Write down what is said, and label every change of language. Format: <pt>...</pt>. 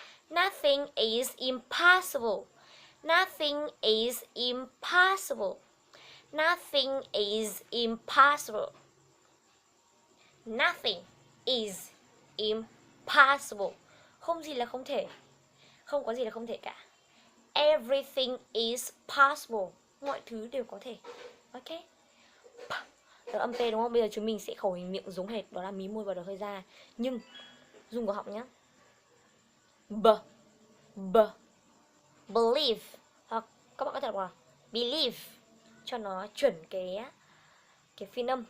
<en>Nothing is impossible. Nothing is impossible. Nothing is impossible. Nothing is impossible.</en> <vi>Không gì là không thể. Không có gì là không thể cả.</vi> <en>Everything is possible.</en> <vi>Mọi thứ đều có thể. Ok. Đó là âm P đúng không? Bây giờ chúng mình sẽ khẩu hình miệng giống hệt. Đó là mí môi và đờ hơi ra. Nhưng dùng cổ họng nhé. Believe. Hoặc các bạn có thể đọc là believe cho nó chuẩn cái phiên âm.</vi>